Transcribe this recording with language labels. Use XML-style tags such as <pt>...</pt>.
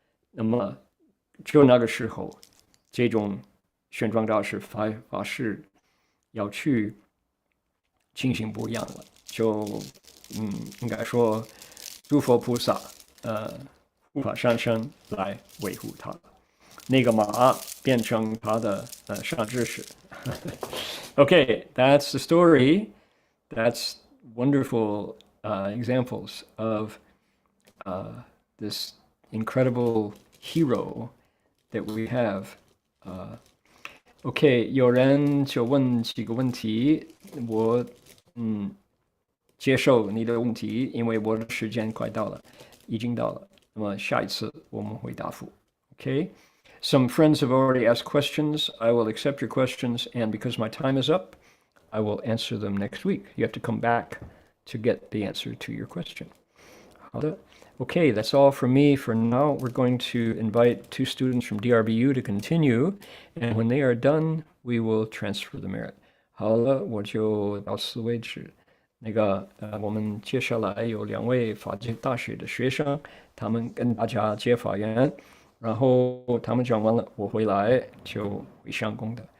<zh>那么就那个时候，这种玄奘大师法师要去情形不一样了，就应该说诸佛菩萨护法上身来维护他，那个马变成他的善知识。</zh> <en>Okay, that's the story. That's wonderful examples of this incredible hero that we have.</en> <zh>OK， 有人就问几个问题，我接受你的问题，因为我的时间快到了，已经到了。那么下一次我们会答复。</zh> <en>OK。 Some friends have already asked questions. I will accept your questions, and because my time is up, I will answer them next week. You have to come back to get the answer to your question.</en> <zh>好的</zh> <en>Okay, that's all from me for now. We're going to invite 2 students from DRBU to continue, and when they are done, we will transfer the merit.</en> <zh>好了，我就到此为止。我们接下来有2位法界大学的学生，他们跟大家接法缘。然后他们讲完了，我回来就会上功的。</zh>